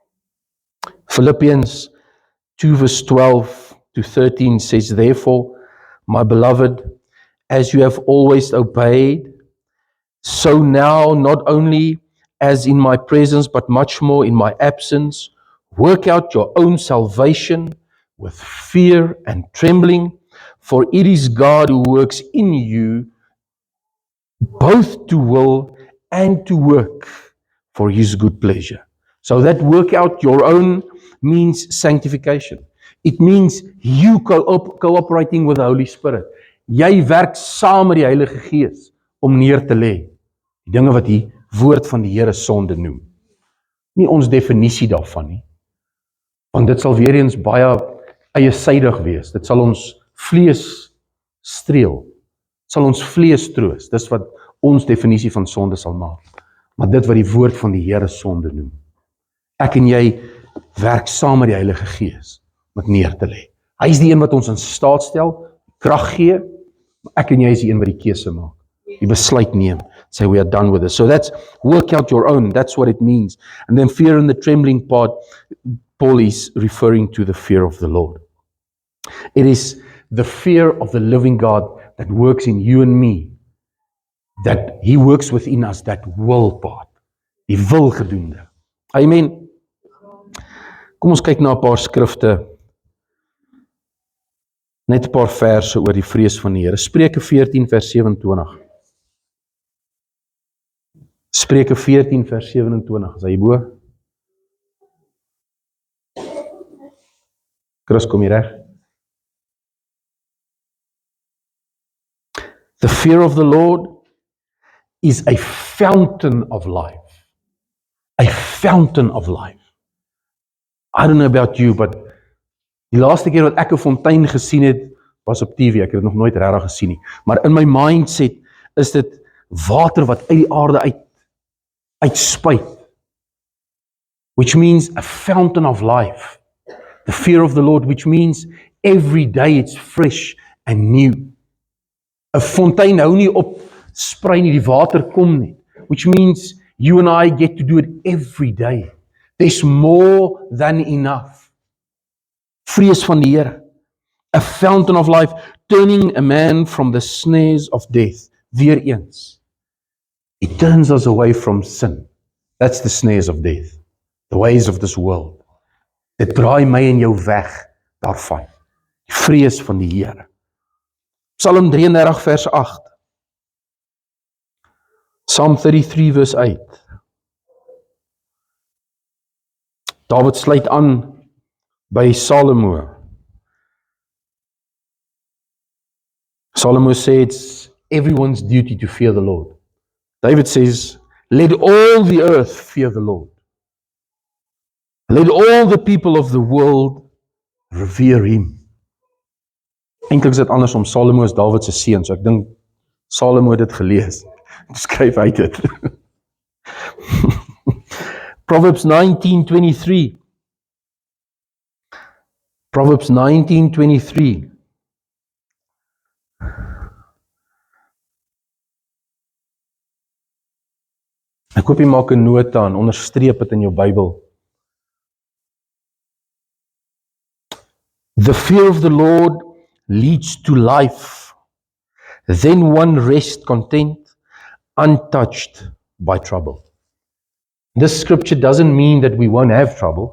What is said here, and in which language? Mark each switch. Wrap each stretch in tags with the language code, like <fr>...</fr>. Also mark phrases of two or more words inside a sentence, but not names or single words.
<en>Philippians 2 verse 12 to 13 says, therefore, my beloved, as you have always obeyed, so now, not only as in my presence, but much more in my absence, work out your own salvation with fear and trembling, for it is God who works in you both to will and to work for his good pleasure. So that work out your own means sanctification. It means you cooperating with the Holy Spirit.</en> <af>Jy werk saam met die Heilige Gees om neer te lê die dinge wat die woord van die Here sonde noem. Nie ons definisie daarvan nie. Want dit sal weer eens baie eiesydig wees. Dit sal ons vlees streel. Sal ons vlees troos. Dis wat ons definisie van sonde sal maak. Maar dit wat die woord van die Here sonde noem. Ek en jy werk saam met die Heilige Gees om dit neer te lê. Hy is die een wat ons in staat stel, krag gee, maar ek en jy is die een wat die keuse maak. Die besluit neem.</af> <en>Say we are done with this. So that's work out your own. That's what it means. And then fear and the trembling part, Paul is referring to the fear of the Lord. It is the fear of the living God that works in you and me, that He works within us, that will part,</en> <af>die wil gedoende. Amen. Kom ons kyk na 'n paar skrifte, net 'n paar verse oor die vrees van die Here. Spreuke 14 vers 27. Spreuke 14 vers 27, is hy bo? Chris, kom hier reg.</af> <en>The fear of the Lord is a fountain of life. A fountain of life. I don't know about you, but</en> <af>die laaste keer wat ek 'n fontein gesien het, was op TV. Ek het dit nog nooit regtig gesien nie. Maar in my mindset is dit water wat uit die aarde uitspuit.</af> <en>Which means a fountain of life. The fear of the Lord, which means every day it's fresh and new. 'n Fontein hou nie op sprei nie, die water kom nie. Which means you and I get to do it every day. There's more than enough.</en> <af>Vrees van die Here.</af> <en>A fountain of life, turning a man from the snares of death.</en> <af>Weer eens.</af> <en>It turns us away from sin. That's the snares of death. The ways of this world.</en> <af>Dit draai my en jou weg daarvan. Die vrees van die Here. Psalm 33 vers 8. Psalm 33 vers 8. David sluit aan by Salomo.</af> <en>Salomo says it's everyone's duty to fear the Lord. David says, let all the earth fear the Lord. Let all the people of the world revere him.</en> <af>Eintlik is dit andersom. Salomo is David se seun, so ek dink Salomo het dit gelees. Skryf uit dit. Proverbs 19:23.</af> <en>Proverbs 19:23.</en> <af>Ek hoop jy maak 'n nota en onderstreep dit in jou Bybel.</af> <en>The fear of the Lord leads to life. Then one rests content, untouched by trouble. This scripture doesn't mean that we won't have trouble.</en>